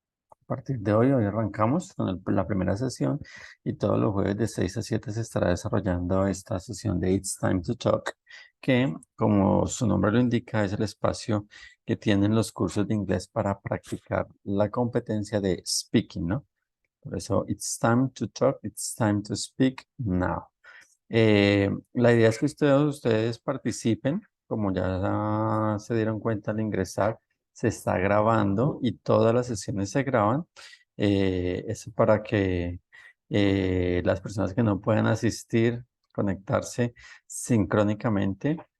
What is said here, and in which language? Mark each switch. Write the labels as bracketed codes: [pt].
[es] A partir de hoy arrancamos con la primera sesión y todos los jueves de 6 a 7 se estará desarrollando esta sesión de It's Time to Talk, que como su nombre lo indica es el espacio que tienen los cursos de inglés para practicar la competencia de speaking, ¿no? Por eso, [en] it's time to talk, it's time to speak now. [es] La idea es que ustedes participen, como ya se dieron cuenta al ingresar, se está grabando y todas las sesiones se graban. Eso para que las personas que no puedan asistir, conectarse sincrónicamente,